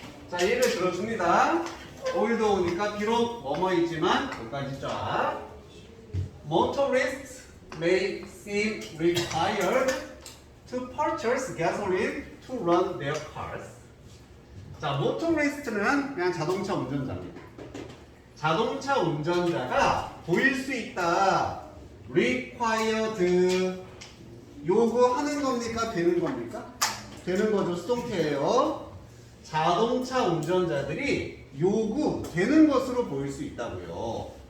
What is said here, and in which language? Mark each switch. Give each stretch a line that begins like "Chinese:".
Korean: 자, 예를 들어줍니다. 오일도 오니까 비록 뭐뭐이지만 여기까지 쫙.
English: Motorists may seem required to purchase gasoline to run their cars.
Korean: 자, motorist는 그냥 자동차 운전자입니다. 자동차 운전자가 보일 수 있다. required 요구하는 겁니까? 되는 겁니까? 되는 거죠. 수동태예요. 자동차 운전자들이 요구되는 것으로 보일 수 있다고요.